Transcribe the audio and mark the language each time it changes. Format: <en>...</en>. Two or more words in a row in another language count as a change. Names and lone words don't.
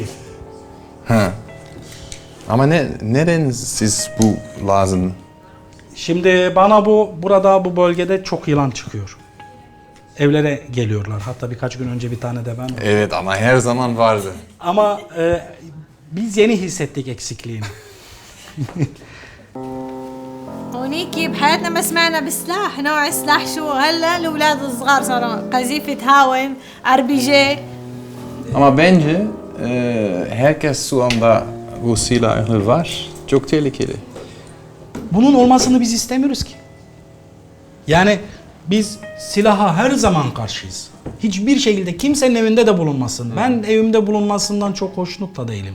<tr>Ha. Ama neden siz bu lazım? Şimdi bana burada bu bölgede çok yılan çıkıyor. Evlere geliyorlar. Hatta birkaç gün önce bir tane de ben. Evet ama her zaman vardı. Ama biz yeni hissettik eksikliğini.</tr> <ar>هونيك بحياتنا ما سمعنا بسلاح نوع سلاح شو هلا الاولاد الصغار صاروا قذيفة هاون RPG.</ar> <tr>Ama bence herkes şu anda bu silahı var. Çok tehlikeli. Bunun olmasını biz istemiyoruz ki. Yani biz silaha her zaman karşıyız. Hiçbir şekilde kimsenin evinde de bulunmasın. Ben evimde bulunmasından çok hoşnut da değilim.</tr>